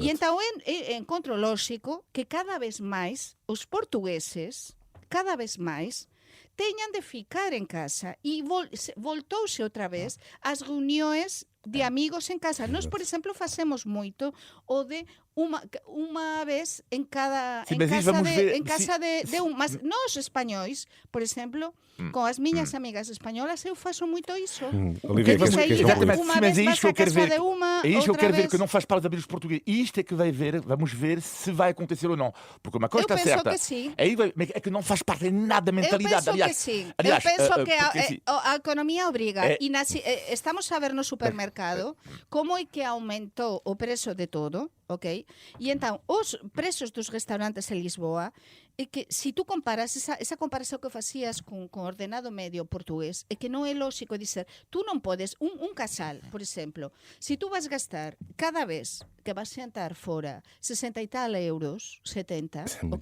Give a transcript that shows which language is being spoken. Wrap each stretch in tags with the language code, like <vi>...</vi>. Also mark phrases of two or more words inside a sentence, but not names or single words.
<gl>E entón encontro lóxico que cada vez máis os portugueses, cada vez máis, teñan de ficar en casa e voltouse outra vez as reunións de amigos en casa. Nós, por exemplo, facemos moito o de unha vez en cada</gl> <pt>Sí, mas isto vamos ver-</pt> <gl>casa de un, mas nós españois, por exemplo, con as miñas amigas españolas eu faço moito iso.</gl> <pt>Olivia, Porque queres saí concluir? uma Sim, mas vez é vas isto que eu a quero casa ver. de uma, É isto que eu outra quero ver, vez. que não faz parte da vida dos portugueses. Isto é que vai ver, vamos ver se vai acontecer ou não. Porque uma coisa Eu está penso certa. que sim. Mas é que não faz parte em nada da mentalidade. Eu penso aliás, que sim. aliás, eu penso que porque, assim, a economía obriga. É- E estamos a ver no supermercado como é que aumentou o preço de todo, ok?</pt> <gl>E então, os preços dos restaurantes en Lisboa, é que se tú comparas, esa comparación que facías con ordenado medio portugués, é que non é lógico dizer, tú non podes, un casal, por exemplo, se tú vas gastar cada vez que vas xantar fora 60 e tal euros, 70,</gl> <pt>Muito</pt>